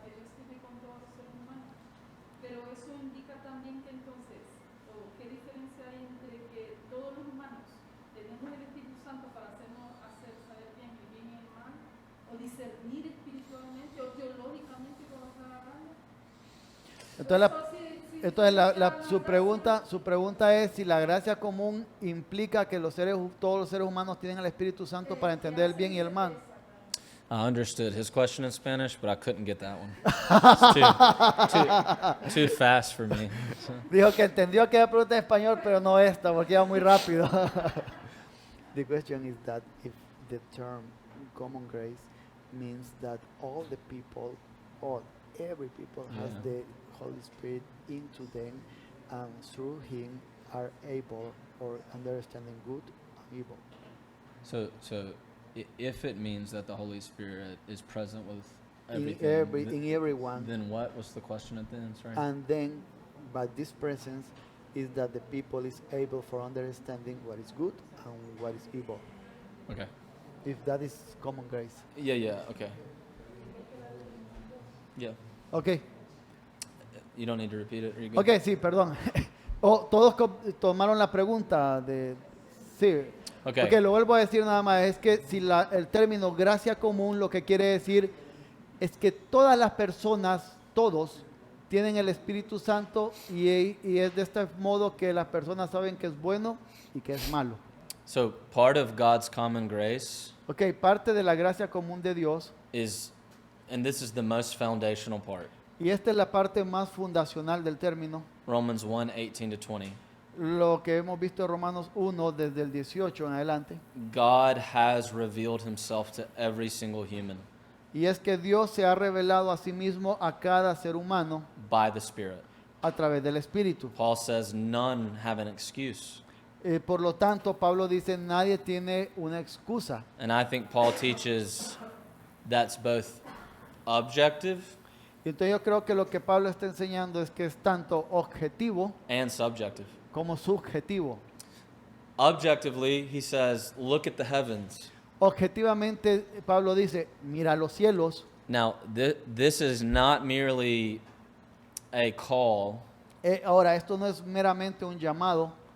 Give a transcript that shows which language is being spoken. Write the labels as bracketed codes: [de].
[es] Que Dios tiene con todos los seres humanos, pero eso indica también que entonces, o qué diferencia hay entre que todos los humanos tenemos el Espíritu Santo para hacernos hacer saber bien el bien y el mal, o discernir espiritualmente o teológicamente cómo se agarrando. Entonces, su pregunta es si la gracia común implica que todos los seres humanos tienen el Espíritu Santo para entender el bien y el mal. [en] I understood his question in Spanish, but I couldn't get that one. It's too fast for me. So, [es] Dijo que entendió que era pregunta en español, pero no esta, porque iba muy rápido. [en] The question is that if the term common grace means that all the people, or every people has Yeah. the Holy Spirit into them, and through him are able or understanding good and evil. so if it means that the Holy Spirit is present with In everything, in everyone, then what was the question at the end? Sorry. and then by this presence is that the people is able for understanding what is good and what is evil. Okay. If that is common grace. Yeah. Okay. Yeah. Okay. You don't need to repeat it. Are you good? [es] Ok, sí, perdón. Todos tomaron la pregunta de... Sí. [en] Okay. [es] Ok, lo vuelvo a decir nada más. Es que si el término gracia común lo que quiere decir es que todas las personas, todos, tienen el Espíritu Santo y es de este modo que las personas saben que es bueno y que es malo. [en] So part of God's common grace [es] Ok, parte de la gracia común de Dios, [en] is, and this is the most foundational part, [es] y esta es la parte más fundacional del término, [en] Romans 1:18-20. [es] lo que hemos visto en Romanos 1 desde el 18 en adelante. [en] God has revealed himself to every single human [es] Y es que Dios se ha revelado a sí mismo a cada ser humano [en] by the Spirit. [es] a través del Espíritu. [en] Paul says none have an excuse. [es] Por lo tanto, Pablo dice, nadie tiene una excusa. [en] And I think Paul teaches that's both objective [es] Y entonces yo creo que lo que Pablo está enseñando es que es tanto objetivo [en] and subjective. [es] como subjetivo. [en] Objectively, he says, look at the heavens. [es] Objetivamente, Pablo dice, mira los cielos. [en] Now, this is not merely a call [es] Ahora, esto no es meramente un llamado